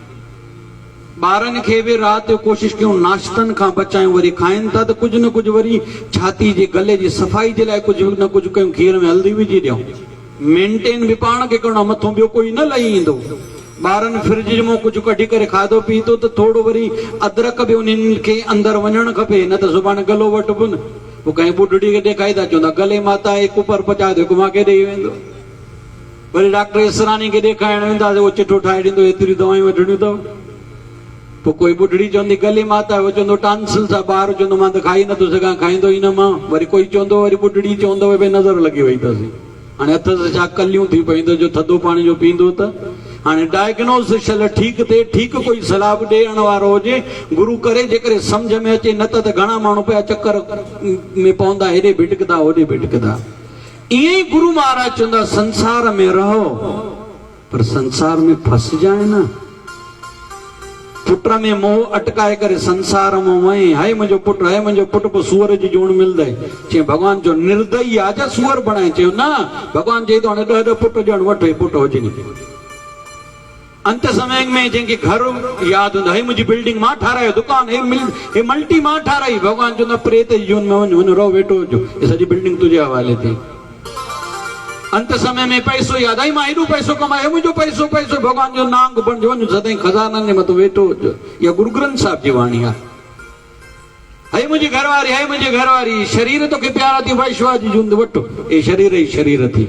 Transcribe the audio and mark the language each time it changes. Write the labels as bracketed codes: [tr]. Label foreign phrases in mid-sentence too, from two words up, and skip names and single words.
[sd] ॿारनि खे बि राति जो कोशिशि कयूं नाश्तनि खां बचायूं, वरी खाइनि था त कुझु न कुझु वरी छाती जे गले जी सफ़ाई जे लाइ कुझु न कुझु कयूं, खीर में हल्दी विझी ॾियूं। मेंटेन बि पाण खे करिणो, मथां ॿियो कोई न लही ईंदो। ॿारनि फ्रिज मां कुझु कढी करे खाधो पीतो त थोरो वरी अदरक बि उन्हनि खे अंदरि वञणु खपे, न त सुभाणे गलो वठिबो न। पोइ कंहिं ॿुढड़ी खे ॾेखारी था, चवंदा गले माता एक ऊपर पचाए हिकु मूंखे ॾेई वेंदो। वरी डॉक्टर इसरानी खे ॾेखारण वेंदासीं, उहो चिठो ठाहे ॾींदो, एतिरियूं दवायूं वठणियूं अथव। पोइ कोई ॿुढड़ी चवंदी गली माता, उहो चवंदो टांसिल सां, ॿार चवंदो मां त खाई नथो सघां, खाईंदो ई न मां। वरी कोई चवंदो, वरी ॿुढड़ी चवंदो भई नज़र लॻी वई अथसि। हाणे हथ सां छा कलियूं थी पईंदो, जो थधो पाणी जो पींदो त। हाणे डायग्नोसिस ठीकु थिए, ठीकु कोई सलाह बि ॾियण वारो हुजे, गुरू करे, जेकॾहिं सम्झ में अचे। न त घणा माण्हू पिया चकर में पवंदा, हेॾे भिटकदा होॾे भिटकदा। ईअं ई गुरु महाराज चवंदा, संसार में रहो पर संसार में फसिजाए न। पुट में मोह अटकाए करे संसार में वहीं, हाय मुंहिंजो पुटु, हाय मुंहिंजो पुटु, पोइ सूअर जी जोड़ मिलंदे। चई भॻवान जो निर्दयी आहे छा सूअर बणाए? चयो न, भॻवान चई थो हाणे 10 पुट ॼण वठो, हे पुटु हुजे। अंत समय में जंहिंखे घर यादि हूंदो, हे मुंहिंजी बिल्डिंग मां ठारायो, दुकान हे मल्टी मां ठाराई। भॻवान चवंदो प्रेत जी जोन में वञ, हुन रहो वेठो हुजो, हे सॼी बिल्डिंग तुंहिंजे हवाले थी। अंत समय में पैसो याद आई, मां हेॾो पैसो कमायो, मुंहिंजो पैसो पैसो, भॻवान जो नांग बणिजो, वञ सदाईं खज़ाननि जे मथां वेठो हुजो। इहा गुरु ग्रंथ साहिब जी वाणी आहे। हाय मुंहिंजी घरवारी, हाय मुंहिंजी घरवारी, शरीर तोखे प्यारा थी, वैश्वा जी जूंद वठो, हे शरीर ई शरीर थी।